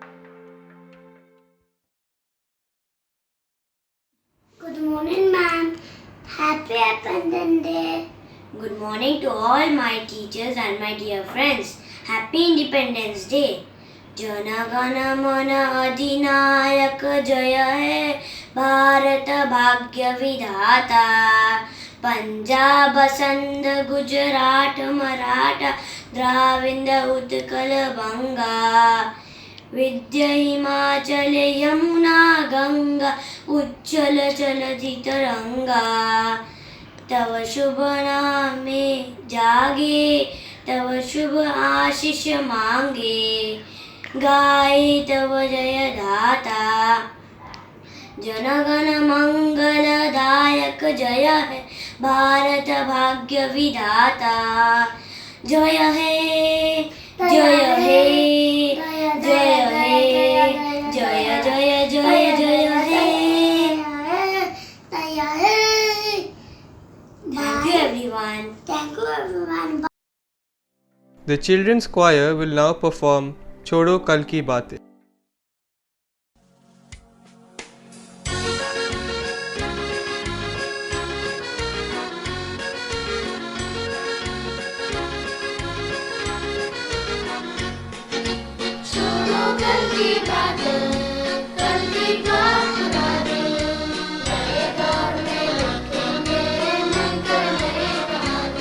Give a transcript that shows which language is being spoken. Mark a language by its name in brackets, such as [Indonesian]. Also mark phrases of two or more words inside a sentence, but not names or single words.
[English] Good morning, ma'am. Happy Independence Day. Good morning to all my teachers and my dear friends. Happy Independence Day. [Bangla] জন গণ মন অধিনায়ক জয় হে ভারত ভাগ্য বিধাতা পঞ্জাব সিন্ধু গুজরাট মরাঠা দ্রাবিড় উৎকল বঙ্গ বিন্ধ্য হিমাচল যমুনা গঙ্গা উচ্ছল জলধি তরঙ্গ তব শুভ নাম এ জাগে তব শুভ আশিস মাগে গাহে তব জয় গাথা জনগণ মঙ্গলদায়ক জয় হে ভারত ভাগ্য বিধাতা জয় হে জয় হে জয় হে জয় জয় জয় জয় হে [English] Thank you everyone. Thank you, everyone. The children's choir will now perform Chodo Kal Ki Baatein. [Hindi] छोड़ो कल की बातें, कल की बात पुरानी, नए दौर में लिखेंगे मिलकर नई कहानी।